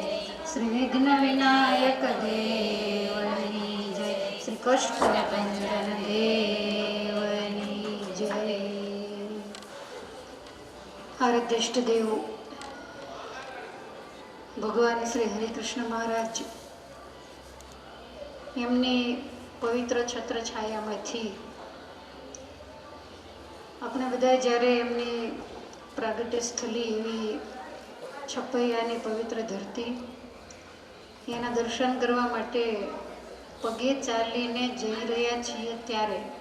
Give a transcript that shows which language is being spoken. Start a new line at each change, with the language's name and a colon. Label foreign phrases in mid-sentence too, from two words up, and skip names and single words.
Gujarati: શ્રી વિઘ્ન વિનાયક દેવની જય। શ્રી કષ્ટભંજન દેવની જય। આરાધ્ય દેવ ભગવાન શ્રી હરિકૃષ્ણ મહારાજ એમની પવિત્ર છત્રછાયામાંથી આપણે બધા જ્યારે એમની પ્રાગટ્ય સ્થલી એવી છપૈયાની પવિત્ર ધરતી એના દર્શન કરવા માટે પગે ચાલીને જઈ રહ્યા છીએ ત્યારે